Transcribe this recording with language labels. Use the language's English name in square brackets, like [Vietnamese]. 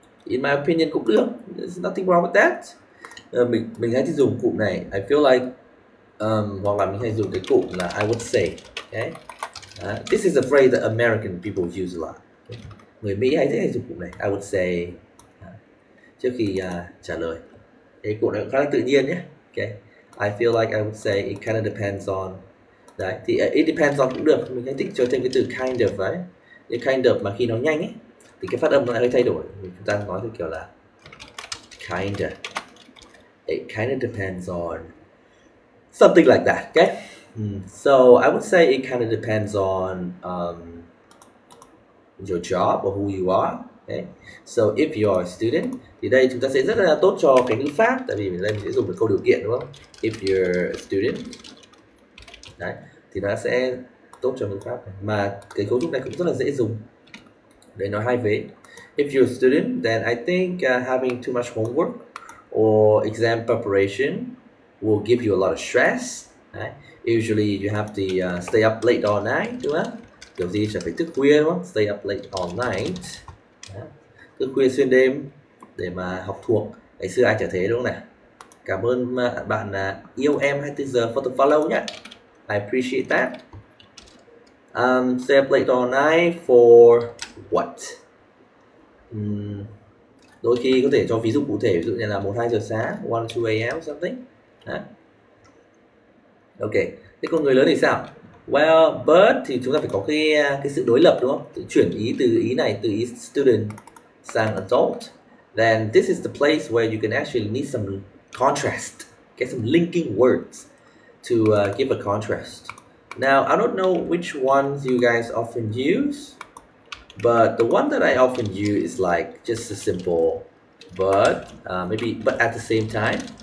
[English] In my opinion [Vietnamese] cũng được, [English] there's nothing wrong with that. [Vietnamese] Mình hay dùng cụm này, [English] I feel like, [Vietnamese] hoặc là mình hay dùng cái cụm là [English] I would say. Okay? This is a phrase that American people use a lot. Okay? [Vietnamese] Người Mỹ hay dùng cụm này, [English] I would say, [Vietnamese] trước khi trả lời. Cái cụm này cũng khá là tự nhiên nhé. [English] Okay? I feel like I would say it kind of depends on. [Vietnamese] Đấy, thì [English] it depends on [Vietnamese] cũng được. Mình hay thích cho thêm cái từ kind of đấy. Cái kind of mà khi nó nhanh ấy thì cái phát âm nó lại hơi thay đổi. Chúng ta nói theo kiểu là kind of. [English] It kind of depends on something like that. Okay? So I would say it kind of depends on your job or who you are. Okay? So if you're a student, [Vietnamese] thì đây chúng ta sẽ rất là tốt cho cái ngữ pháp, tại vì đây mình sẽ dùng một câu điều kiện, đúng không? [English] If you're a student, [Vietnamese] đấy, thì nó sẽ tốt cho ngữ pháp này. Mà cái cấu trúc này cũng rất là dễ dùng để nói hai vế. [English] If you're a student, then I think having too much homework or exam preparation will give you a lot of stress. Đấy. Usually you have to stay up late all night, [Vietnamese] đúng không? Kiểu gì sẽ phải thức khuya, đúng không? [English] Stay up late all night. [Vietnamese] Đấy. Thức khuya xuyên đêm để mà học thuộc. Ngày xưa ai chả thế, đúng không nào? Cảm ơn bạn yêu em 24 giờ [English] for the follow [Vietnamese] nhé. [English] I appreciate that. Stay up late all night for what? [Vietnamese] Đôi khi có thể cho ví dụ cụ thể, ví dụ như là 1-2 giờ sáng, [English] 1-2 a.m. something. [Vietnamese] Đó. Ok, thế còn người lớn thì sao? [English] Well, but [Vietnamese] thì chúng ta phải có cái sự đối lập, đúng không? Tự chuyển ý từ ý này, từ ý student sang adult. [English] Then this is the place where you can actually need some contrast, get some linking words to give a contrast. Now, I don't know which ones you guys often use, but the one that I often use is like just a simple but, but at the same time.